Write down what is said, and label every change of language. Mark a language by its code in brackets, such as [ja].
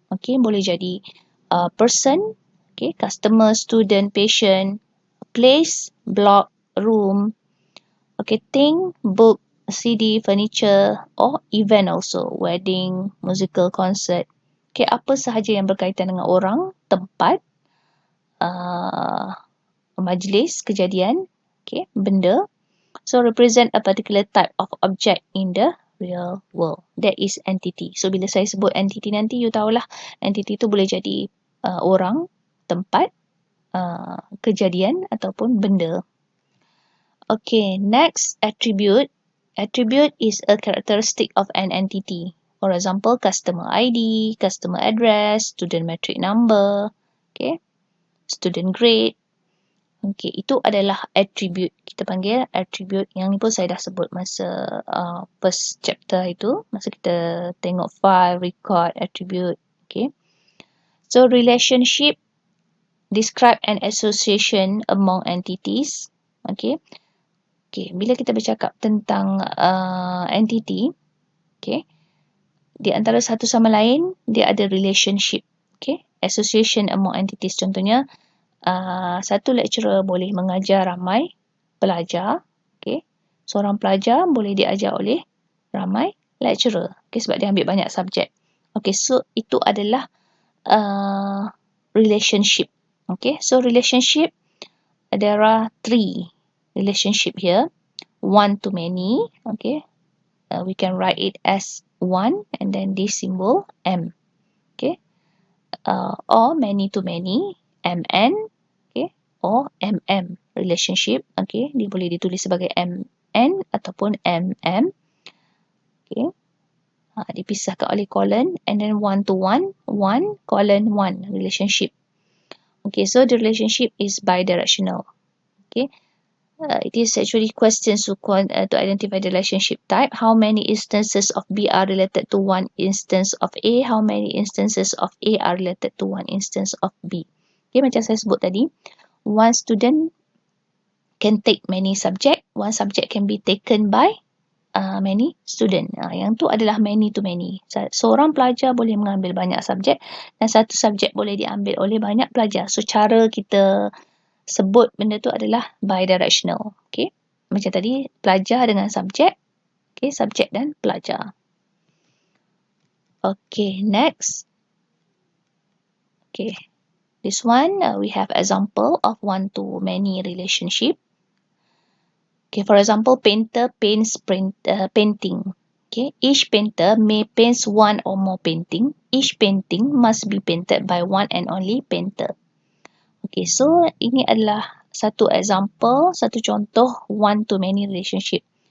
[en] Okay, [ms] boleh jadi [en] person, okay, customer, student, patient, place, block, room, okay, thing, book, CD, furniture, or event also, wedding, musical, concert. [ms] Okay, apa sahaja yang berkaitan dengan orang, tempat, majlis, kejadian, okay, benda. [en] So, represent a particular type of object in the real world. That is entity. [ms] So, bila saya sebut entity nanti, you tahulah entity tu boleh jadi orang, tempat, kejadian ataupun benda. [en] Okay, next, attribute. Attribute is a characteristic of an entity. For example, customer ID, customer address, student metric number, okay, student grade. [ms] Okay, itu adalah attribute. Kita panggil attribute. Yang ni pun saya dah sebut masa first chapter itu. Masa kita tengok file, record, attribute. Okay. [en] So, relationship describe an association among entities. [ms] Okay. Okay, bila kita bercakap tentang entity, okay, di antara satu sama lain, dia ada relationship. [en] Okay, association among entities. [ms] Contohnya, satu lecturer boleh mengajar ramai pelajar. Okay, seorang pelajar boleh diajar oleh ramai lecturer. Okay, sebab dia ambil banyak subjek. Okay, so itu adalah relationship. [en] Okay, so relationship, there are three relationship here. One to many. Okay, we can write it as one and then this symbol M. Okay, or many to many, MN. Okay, [ms] or relationship. Okay, dia boleh ditulis sebagai MN ataupun MM. [en] Okay, [ms] dipisahkan oleh [en] colon, and then one to one, colon one relationship. Okay, so the relationship is bidirectional. Okay, it is actually questions to identify the relationship type. How many instances of B are related to one instance of A? How many instances of A are related to one instance of B? Okay, [ms] macam saya sebut tadi, [en] one student can take many subject. One subject can be taken by many student. [ms] Yang tu adalah many to many. Seorang pelajar boleh mengambil banyak subjek dan satu subjek boleh diambil oleh banyak pelajar. So, cara kita sebut benda tu adalah bidirectional. Okay. Macam tadi, pelajar dengan subjek. Okay, subjek dan pelajar. [en] Okay, next. Okay. This one, we have example of one to many relationship. Okay, for example, painter paints painting. Okay, each painter may paint one or more painting. Each painting must be painted by one and only painter. [ms] Okay, so ini adalah satu example, satu contoh one to many relationship.